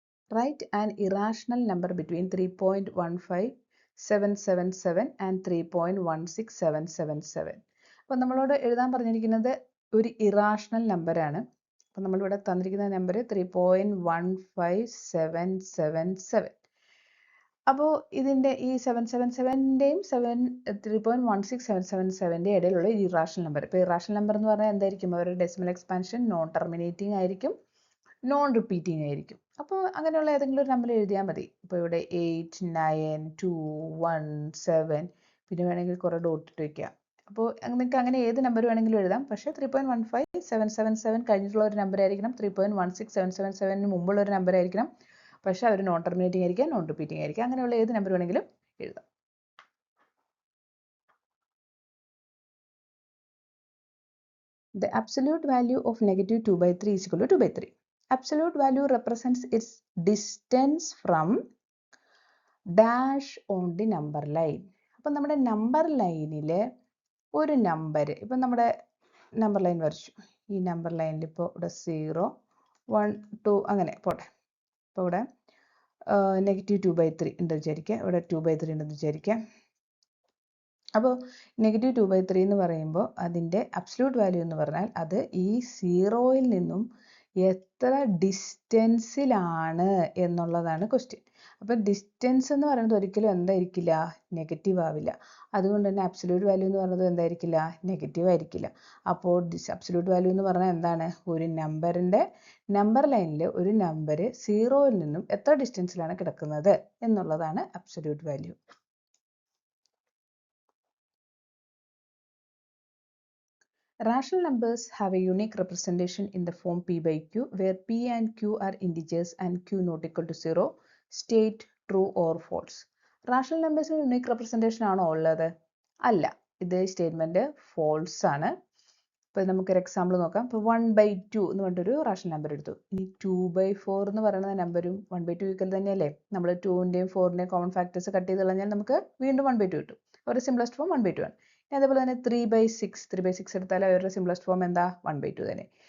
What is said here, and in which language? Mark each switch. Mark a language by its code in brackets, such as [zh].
[en] Write an irrational number between 3.15777 and 3.16777. [ml] അപ്പോൾ നമ്മളോട് എഴുതാൻ പറഞ്ഞിരിക്കുന്നത് ഒരു ഇറാഷണൽ നമ്പറാണ്. അപ്പോൾ നമ്മളിവിടെ തന്നിരിക്കുന്ന നമ്പർ 3.15777. അപ്പോൾ ഇതിൻ്റെ ഈ 777ൻ്റെയും 3.16777ൻ്റെ ഇടയിലുള്ള ഇറാഷണൽ നമ്പർ. ഇപ്പോൾ ഇറാഷണൽ നമ്പർ എന്ന് പറഞ്ഞാൽ എന്തായിരിക്കും? അവരുടെ ഡെസിമൽ എക്സ്പാൻഷൻ നോൺ ടെർമിനേറ്റിംഗ് ആയിരിക്കും, നോൺ റിപ്പീറ്റിംഗ് ആയിരിക്കും. അപ്പോൾ അങ്ങനെയുള്ള ഏതെങ്കിലും ഒരു നമ്പർ എഴുതിയാൽ മതി. ഇപ്പോൾ ഇവിടെ 8, 9, 2, 1, 7, പിന്നെ വേണമെങ്കിൽ കുറേ ഡോട്ട് ഇട്ട് വയ്ക്കുക. അപ്പോൾ നിങ്ങൾക്ക് അങ്ങനെ ഏത് നമ്പർ വേണമെങ്കിലും എഴുതാം. പക്ഷേ 3.15777 കഴിഞ്ഞിട്ടുള്ള ഒരു നമ്പർ ആയിരിക്കണം. 3.16777ന് മുമ്പുള്ള ഒരു നമ്പർ ആയിരിക്കണം. പക്ഷേ അവർ നോൺ ടെർമിനേറ്റിംഗ് ആയിരിക്കാം, നോൺ റിപ്പീറ്റിംഗ് ആയിരിക്കാം. അങ്ങനെയുള്ള ഏത് നമ്പർ വേണമെങ്കിലും എഴുതാം. [en] The absolute value of negative 2/3 is equal to 2/3. Absolute value represents its distance from dash on the number line. [ml] അപ്പം നമ്മുടെ നമ്പർ ലൈനിൽ ഒരു നമ്പർ, ഇപ്പം നമ്മുടെ നമ്പർ ലൈൻ വരച്ചു. ഈ നമ്പർ ലൈനിൽ ഇപ്പോൾ ഇവിടെ 0, 1, 2 അങ്ങനെ പോട്ടെ. അപ്പോൾ ഇവിടെ -2/3 ഉണ്ടെന്ന് വിചാരിക്കുക, ഇവിടെ 2/3 ഉണ്ടെന്ന് വിചാരിക്കുക. അപ്പോൾ -2/3 എന്ന് പറയുമ്പോൾ അതിൻ്റെ അബ്സല്യൂട്ട് വാല്യൂ എന്ന് പറഞ്ഞാൽ അത് ഈ 0യിൽ നിന്നും എത്ര ഡിസ്റ്റൻസിലാണ് എന്നുള്ളതാണ് ക്വസ്റ്റ്യൻ. അപ്പോൾ ഡിസ്റ്റൻസ് എന്ന് പറയുന്നത് ഒരിക്കലും എന്തായിരിക്കില്ല? നെഗറ്റീവ് ആവില്ല. അതുകൊണ്ട് തന്നെ അബ്സല്യൂട്ട് വാല്യൂ എന്ന് പറയുന്നത് എന്തായിരിക്കില്ല? നെഗറ്റീവ് ആയിരിക്കില്ല. അപ്പോൾ അബ്സല്യൂട്ട് വാല്യൂ എന്ന് പറഞ്ഞാൽ എന്താണ്? ഒരു നമ്പറിൻ്റെ നമ്പർ ലൈനിൽ ഒരു നമ്പർ 0യിൽ നിന്നും എത്ര ഡിസ്റ്റൻസിലാണ് കിടക്കുന്നത് എന്നുള്ളതാണ് absolute value. [en] Rational numbers have a unique representation in the form p/q, where p and q are integers and q not equal to 0. State true or false. Rational numbers unique representation [ml] ആണോ ഉള്ളത്? അല്ല. ഇത് statement false ആണ്. ഇപ്പോൾ നമുക്കൊരു example നോക്കാം. ഇപ്പോൾ 1/2 എന്ന് പറഞ്ഞിട്ടൊരു റാഷണൽ നമ്പർ എടുത്തു. ഇനി 2/4 എന്ന് പറയുന്ന നമ്പരും 1/2 ഈക്വൽ തന്നെയല്ലേ? നമ്മൾ 2ൻ്റെയും 4ൻ്റെയും കോമൺ ഫാക്ടേഴ്സ് കട്ട് ചെയ്ത് കളഞ്ഞാൽ നമുക്ക് വീണ്ടും 1/2 കിട്ടും. അവരുടെ സിംപ്ലസ്റ്റ് ഫോം 1/2 ആണ്. അതേപോലെ തന്നെ 3/6 എടുത്താൽ അവരുടെ സിംപ്ലസ്റ്റ് ഫോം എന്താ? 1/2 തന്നെ.